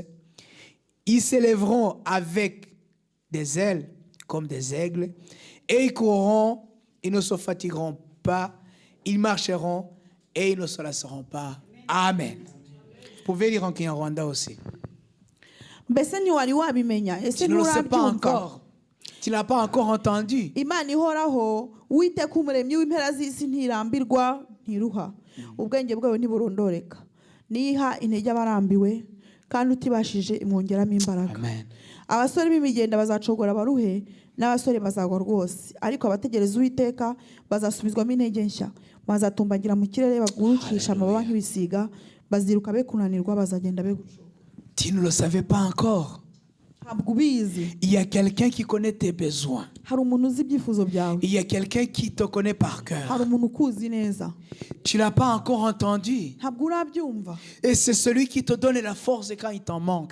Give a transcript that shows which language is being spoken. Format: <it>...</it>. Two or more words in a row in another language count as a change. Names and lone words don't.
<fr>Ils s'élèveront avec des ailes comme des aigles et ils courront, ils ne se fatigueront pas, ils marcheront et ils ne se lasseront pas. Amen. Vous pouvez lire en Kinyarwanda aussi. Tu ne le sais pas encore. Tu n'as pas encore entendu. Amen.</fr> <rw>Abasore b'imigenda bazacogora baruhe n'abasore bazagwa rwose, ariko abategereza Uwiteka bazasubizwamo intege nshya, bazatumbagira mu kirere bagurukisha amababa nk'ibisiga, baziruka be kunanirwa, bazagenda be gushoka.</rw> <fr>Tu ne le savais pas encore. Il y a quelqu'un qui connaît tes besoins. Il y a quelqu'un qui te connaît par cœur. Tu ne l'as pas encore entendu. Et c'est celui qui te donne la force quand il t'en manque.</fr>